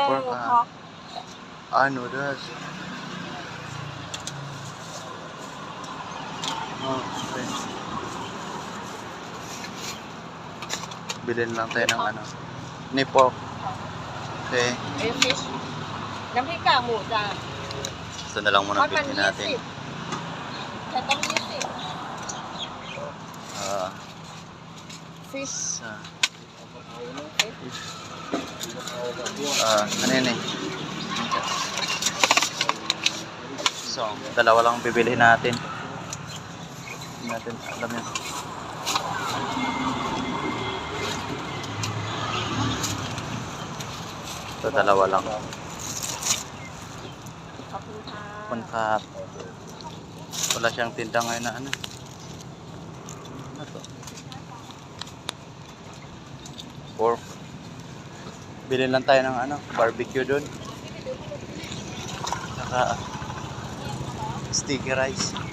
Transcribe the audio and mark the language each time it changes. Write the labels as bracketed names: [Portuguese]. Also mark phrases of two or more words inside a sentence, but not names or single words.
[Filipino] pork. pork. [English] Noodles. Okay. [Filipino] Bilhin lang tayo ng ni pork. Okay. Ayun, fish. [Thai] น้ำพริกกากหมูจ้ะ [Filipino] Ito na lang muna [Thai] ทอดมัน [Filipino] bilhin natin. [Thai] 20 แต่ต้อง20 fish [Filipino] Ano yun eh? So, dalawa lang bibilihin natin. Hindi natin alam yun. Ito, dalawa lang. [Thai] ขอบคุณค่ะ [Filipino] Pangkap. Wala siyang tinda ngayon na ano to? Pork. Bilhin lang tayo ng barbecue doon. Saka [English] sticky rice.